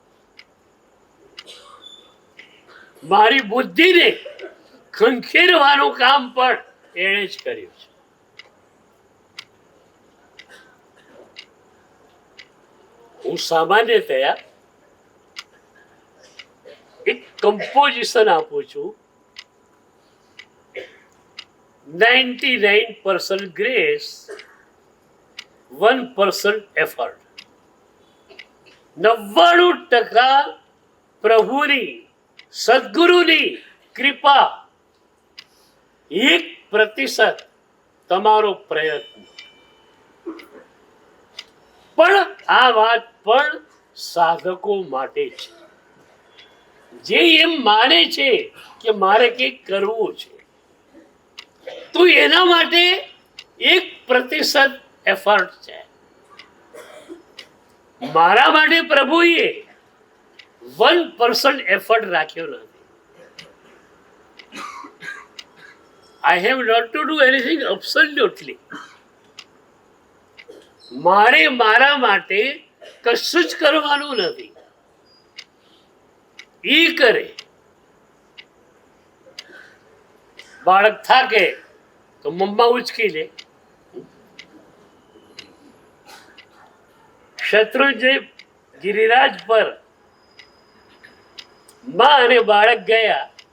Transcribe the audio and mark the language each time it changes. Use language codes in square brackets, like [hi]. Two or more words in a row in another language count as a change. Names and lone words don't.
[gu] મારી બુદ્ધિને ખંખેરવાનું કામ પણ એણે જ કર્યું છે. હું સામાન્યતયા એક કમ્પોઝિશન આપું છું. [en] 99% grace, 1% effort. [gu] 99% પ્રભુની, સદગુરુની કૃપા, 1% તમારો પ્રયત્ન. પણ આ વાત પણ સાધકો માટે છે, જે એમ માને છે કે મારે કંઈક કરવું છે, તો એના માટે 1% એફર્ટ છે. મારા માટે પ્રભુએ 1% એફર્ટ રાખ્યો નથી. [en] I have not to do anything absolutely. [gu] મારે મારા માટે કશું જ કરવાનું નથી. ઈ કરે. બાળક થાકે તો મમ્મા ઉચકી લે. શત્રુંજય ગિરિરાજ પર માં અને બાળક ગયા.